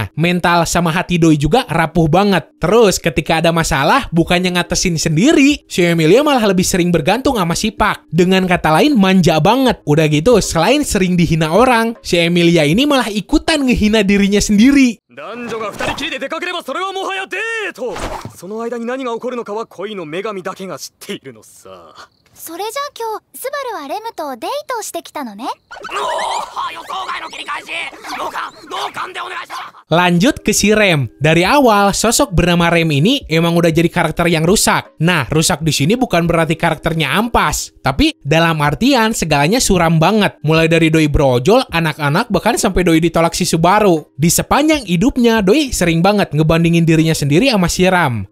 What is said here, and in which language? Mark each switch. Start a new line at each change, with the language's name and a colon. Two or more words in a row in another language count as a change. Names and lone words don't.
Indonesian: Mental sama hati Doi juga rapuh banget. Terus ketika ada masalah, bukannya ngatesin sendiri, si Emilia malah lebih sering bergantung sama si Pak. Dengan kata lain, manja banget. Udah gitu, selain sering dihina orang, si Emilia ini malah ikutan ngehina dirinya sendiri.
Japanese: 男女が二人きりで出かければそれはもはやデート。その間に何が起こるのかは恋の女神だけが知っているのさ。それじゃあ今日スバルはレムとデートをしてきたのね。予想外の切り返し。同感でお願いします。
Indonesian: Lanjut ke si Rem. Dari awal, sosok bernama Rem ini emang udah jadi karakter yang rusak. Nah, rusak di sini bukan berarti karakternya ampas, tapi dalam artian segalanya suram banget. Mulai dari Doi brojol, anak-anak, bahkan sampai Doi ditolak si Subaru. Di sepanjang hidupnya, Doi sering banget ngebandingin dirinya sendiri sama si Ram.